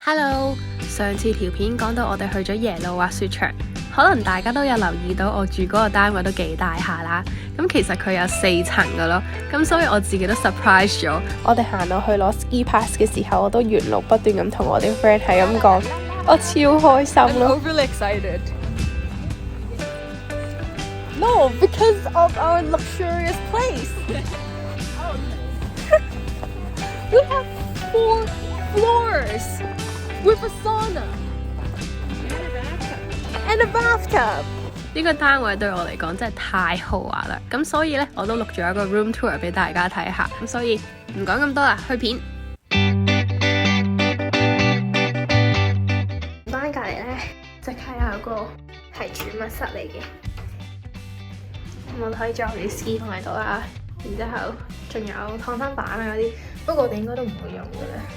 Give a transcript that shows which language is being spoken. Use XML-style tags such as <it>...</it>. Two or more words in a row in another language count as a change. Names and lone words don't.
<yue>Hello， 上次條片講到我哋去咗耶魯滑雪場，可能大家都有留意到我住嗰個單位都幾大下啦。咁其實佢有4層㗎咯，咁所以我自己都 surprise 咗。我哋行到去攞</yue> <en>ski pass</en> <yue>嘅時候，我都沿路不斷咁同我啲 friend 係咁講，我超開心咯。</yue> <en>I'm overly excited. No, because of our luxurious place. We have 4 floors. With a sauna and a bathtub.</en> <yue>呢個單位對我嚟講真係太豪華啦，咁所以呢，我都錄咗一個</yue> <en>room tour</en> <yue>俾大家睇下，咁所以唔講咁多啦，去片。班隔離呢，即刻有個係儲物室嚟嘅，咁我可以裝啲 ski 放喺度啦，然之後仲有燙衫板啊嗰啲，不過我哋應該都唔會用嘅啦。</yue>